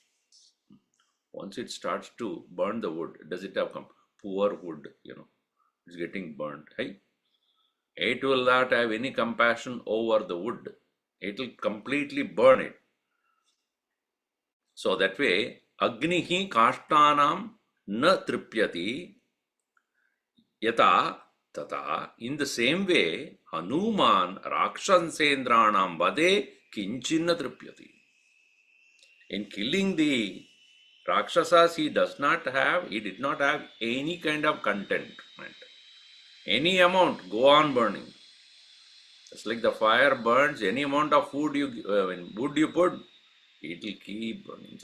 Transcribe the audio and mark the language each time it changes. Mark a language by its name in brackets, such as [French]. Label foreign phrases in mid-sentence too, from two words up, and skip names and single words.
[English] Once it starts to burn the wood, does it have poor wood, it's getting burnt, right? It will not have any compassion over the wood. It will completely burn it. So that way, [Sanskrit] Agnihi Kashtanam na tripyati yata tata. [English] In the same way, [Sanskrit] Hanuman Rakshasendranam vade kinchinna tripyati. [English] In killing the Rakshasas, he did not have any kind of contentment. Any amount, go on burning. It's like the fire burns, any amount of food wood you put, it will keep burning.